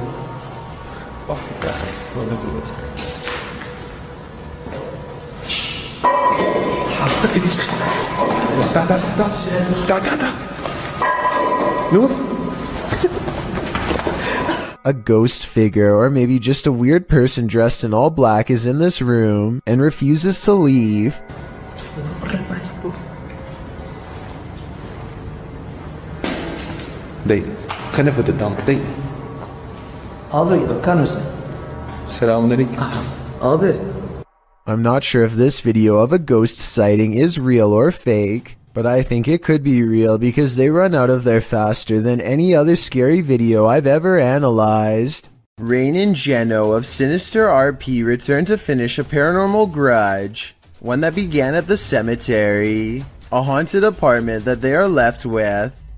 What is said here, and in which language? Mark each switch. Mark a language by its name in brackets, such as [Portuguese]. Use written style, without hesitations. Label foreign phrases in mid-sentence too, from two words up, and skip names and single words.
[English] A ghost figure, or maybe just a weird person dressed in all black, is in this room and refuses to leave. Date. [Arabic] خلينا في الدم. [English] Date. [Turkish] Abi bakar mısın? Abi. [English] I'm not sure if this video of a ghost sighting is real or fake, but I think it could be real because they run out of there faster than any other scary video I've ever analyzed. Rain and Geno of Sinister RP return to finish a paranormal grudge, one that began at the cemetery, a haunted apartment that they are left with.